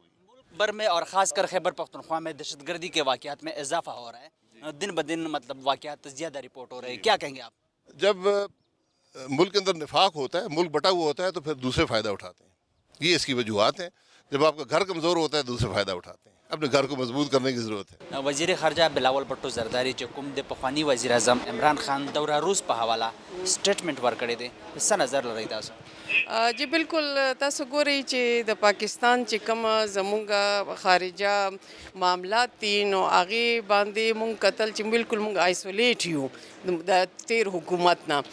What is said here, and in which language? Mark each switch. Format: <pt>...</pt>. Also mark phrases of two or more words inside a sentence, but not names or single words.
<ur>ملک بھر میں اور خاص کر خیبر پختونخوا میں دہشت گردی کے واقعات میں اضافہ ہو رہا ہے, دن بدن مطلب واقعات زیادہ رپورٹ ہو رہے ہیں, کیا کہیں گے آپ؟ جب ملک کے اندر نفاق ہوتا ہے, ملک بٹا ہوا ہوتا ہے, تو پھر دوسرے فائدہ اٹھاتے ہیں. یہ اس کی وجوہات ہیں. جب آپ کا گھر کمزور ہوتا ہے دوسرے فائدہ اٹھاتے ہیں. اپنے گھر کو مضبوط کرنے کی ضرورت ہے.</ur> <ps>وزیر خارجہ بلاول بھٹو زرداری چې کوم د پخوانی وزیر اعظم عمران خان دورہ روس په حواله سټیټمنټ ورکړی دی, څه نظر لرئ تاسو؟ جی بالکل, تاسو ګورئ چې د پاکستان چې کوم زمونږ خارجه معاملات دي نو هغې باندې مونږ کتل چې بالکل مونږ آیسولیټ یو د تیر حکومت نه.</ps>